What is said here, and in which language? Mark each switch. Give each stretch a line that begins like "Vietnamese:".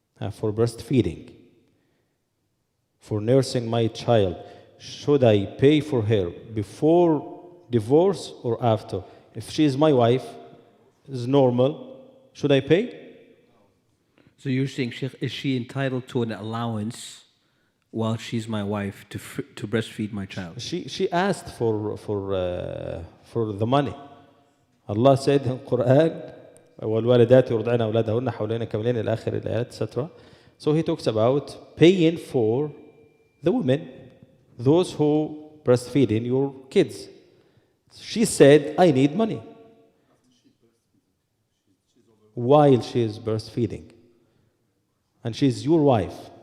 English: For breastfeeding, for nursing my child, should I pay for her before divorce or after? If she is my wife, is normal, should I pay? So you're saying, Sheikh, is she entitled to an allowance while she's my wife to breastfeed my child? She asked for the money. Allah said in Quran,
Arabic: والوالدات يرضعن أولادهن حولين كاملين إلى آخر الآيات, etc.
English: So he talks about paying for the women, those who breastfeeding your kids. She said, I need money while she is breastfeeding. And she's your wife.